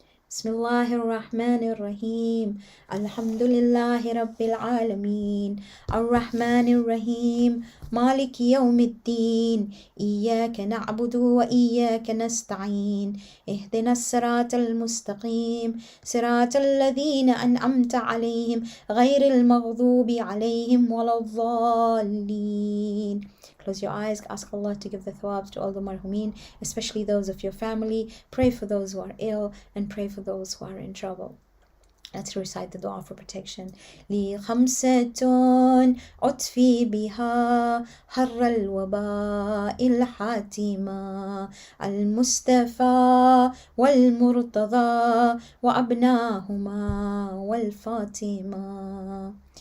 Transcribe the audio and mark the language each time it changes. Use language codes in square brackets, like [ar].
[ar] بسم الله الرحمن الرحيم الحمد لله رب العالمين الرحمن الرحيم مالك يوم الدين إياك نعبد وإياك نستعين اهدنا الصراط المستقيم صراط الذين أنعمت عليهم غير المغضوب عليهم ولا الضالين. [en] Close your eyes, ask Allah to give the thawabs to all the marhumin, especially those of your family. Pray for those who are ill and pray for those who are in trouble. Let's recite the dua for protection. [ar] لي خمسة أطفي بها حر الوباء الحاتمة المصطفى والمرتضى وأبناهما والفاطمة.